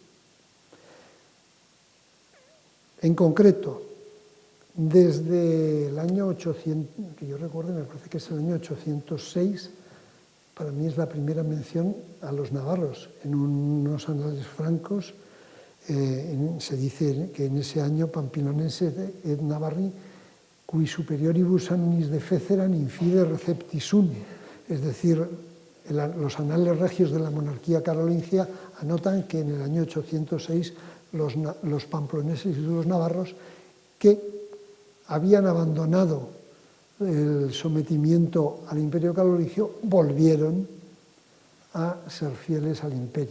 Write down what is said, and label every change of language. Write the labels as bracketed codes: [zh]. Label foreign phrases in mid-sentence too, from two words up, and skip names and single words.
[es] En concreto, desde el año 800, que yo recuerdo, me parece que es el año 806, para mí es la primera mención a los navarros. En unos anales francos se dice que en ese año [la] Pampinonense et Navarri, cui superioribus annis defeceran infide receptisum, [es] es decir, los anales regios de la monarquía carolingia anotan que en el año 806 los pamploneses y los navarros que habían abandonado el sometimiento al imperio carolingio volvieron a ser fieles al imperio.